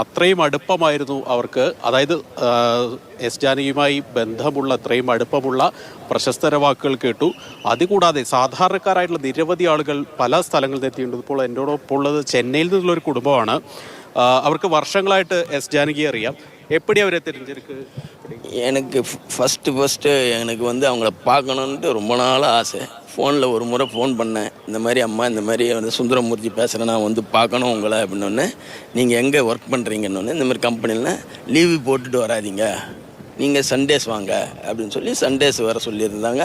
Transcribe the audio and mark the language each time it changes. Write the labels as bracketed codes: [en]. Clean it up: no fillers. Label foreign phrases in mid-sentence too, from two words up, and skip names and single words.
[ml] അത്രയും അടുപ്പമായിരുന്നു അവർക്ക്. അതായത് എസ് ജാനകിയുമായി ബന്ധമുള്ള അത്രയും അടുപ്പമുള്ള പ്രശസ്തര വാക്കുകൾ കേട്ടു. അതുകൂടാതെ സാധാരണക്കാരായിട്ടുള്ള നിരവധി ആളുകൾ പല സ്ഥലങ്ങളിൽ എത്തിയിട്ടുണ്ട്. ഇപ്പോൾ എന്നോടൊപ്പം ഉള്ളത് ചെന്നൈയിൽ നിന്നുള്ളൊരു കുടുംബമാണ്. അവർക്ക് വർഷങ്ങളായിട്ട് എസ് ஜானகி അറിയാம். [ta] எப்படி அவரை தெரிஞ்சிருக்கு? எனக்கு ஃபஸ்ட்டு எனக்கு அவங்கள பார்க்கணுன்ட்டு ரொம்ப நாள் ஆசை. ஃபோனில் ஒரு முறை ஃபோன் பண்ணேன். இந்த மாதிரி அம்மா, இந்த மாதிரி சுந்தரமூர்த்தி பேசுகிறேன், நான் பார்க்கணும் உங்களை அப்படின்னோடனே, நீங்கள் எங்கே ஒர்க் பண்ணுறீங்கன்னு, இந்த மாதிரி கம்பெனியில் லீவு போட்டுட்டு வராதிங்க, நீங்கள் சண்டேஸ் வாங்க அப்படின்னு சொல்லி சண்டேஸ் வர சொல்லியிருந்தாங்க.